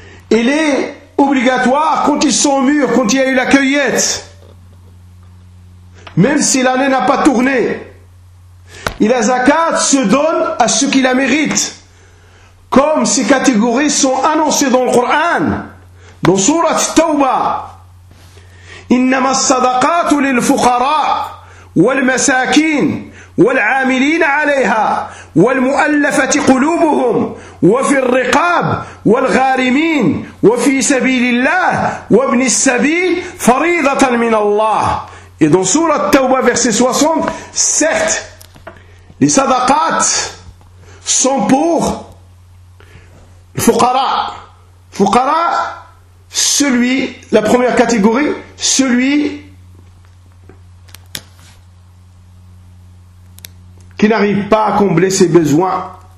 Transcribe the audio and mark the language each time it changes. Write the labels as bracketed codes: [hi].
[fr] elle est obligatoire quand ils sont mûrs, quand il y a eu la cueillette, même si l'année n'a pas tourné. Et la zakat se donne à ceux qui la méritent, comme ces catégories sont annoncées dans le Coran, dans Surah Tawba. [ar] إنما الصدقات للفقراء والمساكين والعاملين عليها والمؤلفة قلوبهم وفي الرقاب والغارمين وفي سبيل الله وابن السبيل فريضة من الله. [fr] Et dans Surah Tawbah verset 60, certes, les sadaqat sont pour le fuqara. Fuqara, celui, la première catégorie, celui qui n'arrive pas à combler ses besoins.